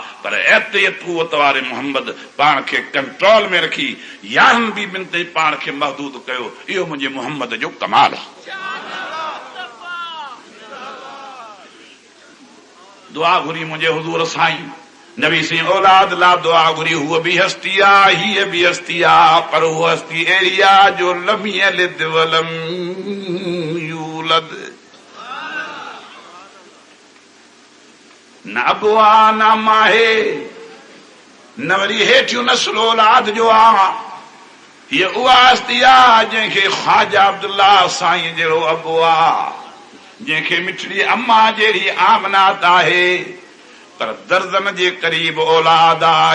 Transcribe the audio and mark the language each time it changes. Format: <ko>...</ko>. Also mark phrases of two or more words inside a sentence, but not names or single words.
<sd>पर एतिरी कुवत वारे मोहम्मद पाण खे कंट्रोल में रखी 11 बीबियुनि ते पाण खे महदूद कयो। इहो मुंहिंजे मोहम्मद जो कमाल आहे। दुआ घुरी मुंहिंजे हुज़ूर साईं नबी साईं औलाद ला दुआ घुरी। हुअ बि हस्ती आहे, हीअ बि हस्ती आहे, पर उहा हस्ती अहिड़ी आहे जो</sd> <ar>لم يلد ولم يولد.</ar> <sd>न अबु आहे न माहे, न वरी हेठियूं नस्ल औलाद जो आहे। हीअ उहा हस्ती आहे जंहिंखे ख्वाजा अब्दुल्ला साईं जहिड़ो अबु आहे, जंहिंखे मिठड़ी अम्मा जहिड़ी आमनात आहे, पर दर्जन जे करीब औलाद आहे।</sd>